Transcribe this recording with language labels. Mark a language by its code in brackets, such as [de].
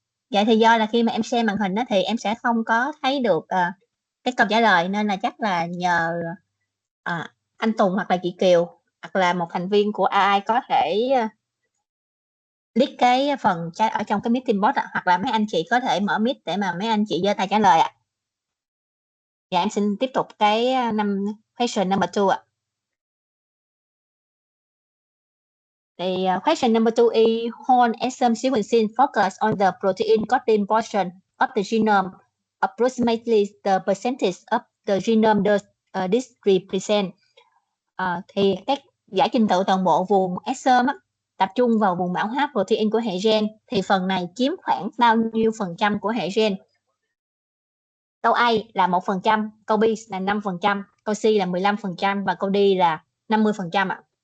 [vi] Dạ thì do là khi mà em xem màn hình đó thì em sẽ không có thấy được cái câu trả lời, nên là chắc là nhờ anh Tùng hoặc là chị Kiều hoặc là một thành viên của AI có thể list cái phần chat ở trong cái meeting bot hoặc là mấy anh chị có thể mở mic để mà mấy anh chị giơ tay trả lời ạ. Dạ em xin tiếp tục cái [en] question number 2 [vi] ạ. [en] The question number 2 is whole exome sequencing focus on the protein coding portion of the genome. Approximately the percentage of the genome does this represent? [vi] Thì các giải trình tự toàn bộ vùng exome tập trung vào vùng mã hóa protein của hệ gen, thì phần này chiếm khoảng bao nhiêu phần trăm của hệ gen? Câu A là 1%, câu B là 5%, câu C là 15% và câu D là 50% ạ.